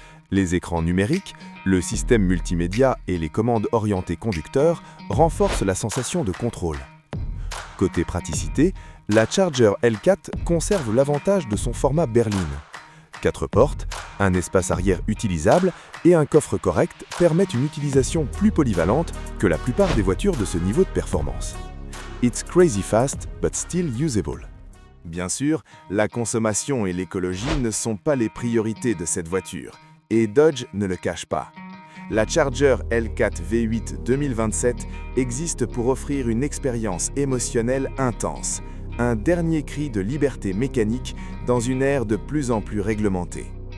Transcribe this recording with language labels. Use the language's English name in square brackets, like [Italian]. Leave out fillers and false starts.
[French] Les écrans numériques, le système multimédia et les commandes orientées conducteur renforcent la sensation de contrôle. Côté praticité, la Charger Hellcat conserve l'avantage de son format berline. 4 portes, un espace arrière utilisable et un coffre correct permettent une utilisation plus polyvalente que la plupart des voitures de ce niveau de performance. [English] It's crazy fast, but still usable. [French] Bien sûr, la consommation et l'écologie ne sont pas les priorités de cette voiture, et Dodge ne le cache pas. La Charger Hellcat V8 2027 existe pour offrir une expérience émotionnelle intense, un dernier cri de liberté mécanique dans une ère de plus en plus réglementée.